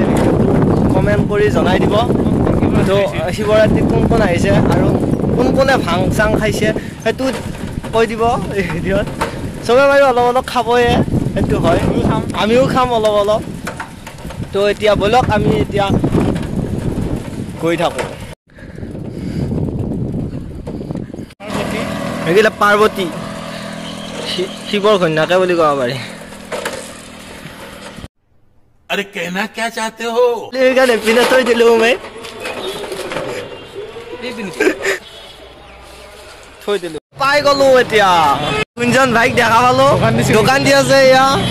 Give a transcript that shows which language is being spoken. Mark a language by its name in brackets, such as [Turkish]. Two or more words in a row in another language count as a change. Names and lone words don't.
[Assamese] কমেণ্ট কৰি জনাই দিব তো শিৱৰাত্ৰিত কোন কোন আহিছে আৰু কোন কোনে ভাং চাং খাইছে সেইটো কৈ দিব এই ভিডিঅ'ত চবে বাৰু অলপ অলপ খাবয়ে সেইটো হয় আমিও খাম অলপ অলপ তো এতিয়া বলক আমি এতিয়া গৈ থাকোঁ এইগিলা পাৰ্বতী শিৱৰ কন্যাকে বুলি ক'ব পাৰি [Hindi] अरे कहना क्या चाहते हो [Assamese] এইকাৰণে পিনে থৈ দিলো মই থৈ দিলো পাই গলো এতিয়া কুঞ্জন ভাইক দেখা পালো দোকান দি আছে এয়া